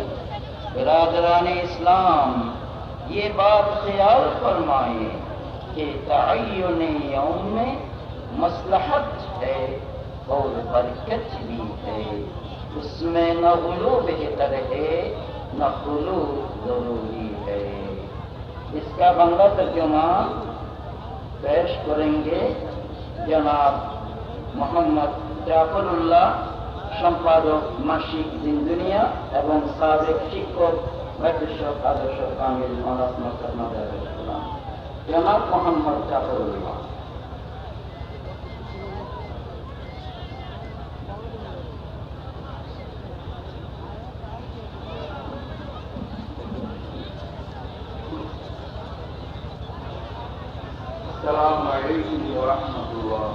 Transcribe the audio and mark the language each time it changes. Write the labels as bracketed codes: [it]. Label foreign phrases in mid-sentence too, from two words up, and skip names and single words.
[ur] برادران اسلام، یہ بات خیال فرمائیں کہ تعین یوم میں مصلحت ہے اور برکت بھی ہے، اس میں نہ غلو بہتر ہے نہ خلو ضروری ہے۔ اس کا بنگلہ ترجمہ پیش کریں گے جناب [bn] মোহাম্মদ জাফরুল্লাহ, সম্পাদক মাসিক দিন দুনিয়া এবং সাবেক শিক্ষক ভাইতুষ্যক আদর্শ কামিল মানব মোহাম্মদ ইসলাম, জনাব মোহাম্মদ জাফরুল্লাহ। [ar] السلام علیکم ورحمۃ اللہ۔